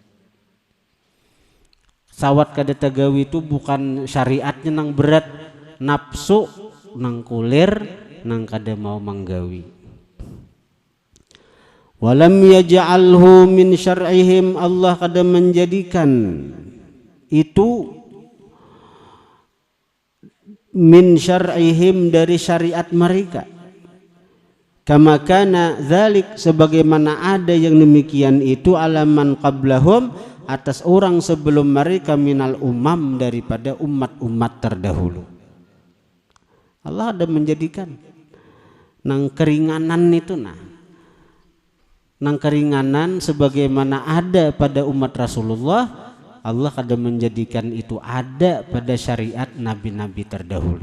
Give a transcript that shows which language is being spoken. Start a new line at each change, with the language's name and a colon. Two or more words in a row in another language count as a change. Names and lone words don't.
Banjar: Sawat kada tagawi itu bukan syariatnya nang berat, nafsu nang kulir nang kada mau manggawi.
Arabic: Walam yaj'alhu min syar'ihim,
Banjar: Allah kada menjadikan itu
Arabic: min syar'ihim
Banjar: dari syariat mereka.
Arabic: Kama kana dzalik,
Indonesian: sebagaimana ada yang demikian itu
Arabic: alaman qablahum,
Indonesian: atas orang sebelum mereka,
Arabic: minal umam,
Indonesian: daripada umat-umat terdahulu.
Banjar: Allah ada menjadikan nang keringanan itu nang keringanan sebagaimana ada pada umat Rasulullah, Allah ada menjadikan itu ada pada syariat nabi-nabi terdahulu.